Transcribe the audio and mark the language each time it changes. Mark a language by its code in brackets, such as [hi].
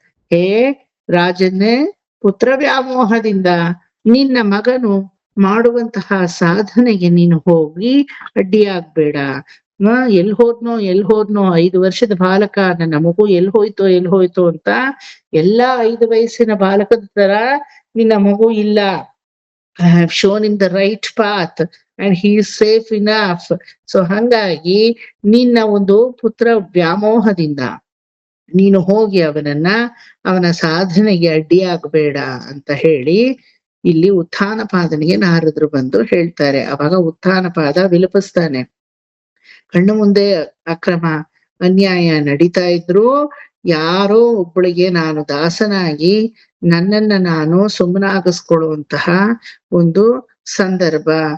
[kn] ಹೇ ರಾಜನ್ನೇ, ಪುತ್ರ ವ್ಯಾಮೋಹದಿಂದ ನಿನ್ನ ಮಗನು ಮಾಡುವಂತಹ ಸಾಧನೆಗೆ ನೀನು ಹೋಗಿ ಅಡ್ಡಿಯಾಗ್ಬೇಡ. ಎಲ್ ಹೋದ್ನೋ 5 ವರ್ಷದ ಬಾಲಕ, ನನ್ನ ಮಗು ಎಲ್ ಹೋಯ್ತೋ ಅಂತ ಎಲ್ಲಾ 5 ವಯಸ್ಸಿನ ಬಾಲಕದ ತರ ನಿನ್ನ ಮಗು ಇಲ್ಲ. [en] I have shown him the right path and he is safe enough. [kn] So ಹಂಗಾಗಿ ನಿನ್ನ ಒಂದು ಪುತ್ರ ವ್ಯಾಮೋಹದಿಂದ ನೀನು ಹೋಗಿ ಅವನ ಸಾಧನೆಗೆ ಅಡ್ಡಿಯಾಗಬೇಡ ಅಂತ ಹೇಳಿ ಇಲ್ಲಿ ಉತ್ಥಾನ ಪಾದನಿಗೆ ನಾರದ್ರು ಬಂದು ಹೇಳ್ತಾರೆ. ಅವಾಗ ಉತ್ಥಾನ ಪಾದ ವಿಲಪಿಸ್ತಾನೆ. ಕಣ್ಣು ಮುಂದೆ ಅಕ್ರಮ ಅನ್ಯಾಯ ನಡೀತಾ ಇದ್ರು, ಯಾರೋ ಒಬ್ಬಳಿಗೆ ನಾನು ದಾಸನಾಗಿ ನನ್ನನ್ನ ನಾನು ಸುಮ್ಮನಾಗಿಸ್ಕೊಳ್ಳುವಂತಹ ಒಂದು ಸಂದರ್ಭ,